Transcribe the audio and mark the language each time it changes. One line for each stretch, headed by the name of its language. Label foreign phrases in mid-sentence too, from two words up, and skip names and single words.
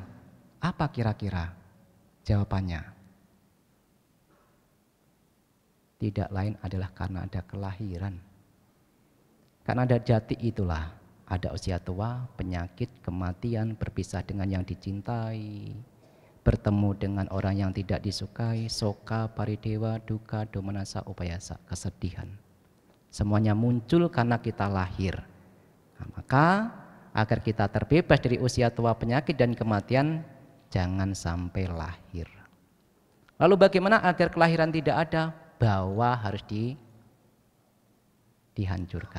Indonesian: Apa kira-kira jawabannya? Tidak lain adalah karena ada kelahiran. Karena ada jati itulah, ada usia tua, penyakit, kematian, berpisah dengan yang dicintai, bertemu dengan orang yang tidak disukai,
Pali: soka, paridewa, duka, domanasa, upayasa,
Indonesian: kesedihan. Semuanya muncul karena kita lahir. Nah, maka agar kita terbebas dari usia tua, penyakit dan kematian, jangan sampai lahir. Lalu bagaimana agar kelahiran tidak ada? Bawa harus dihancurkan.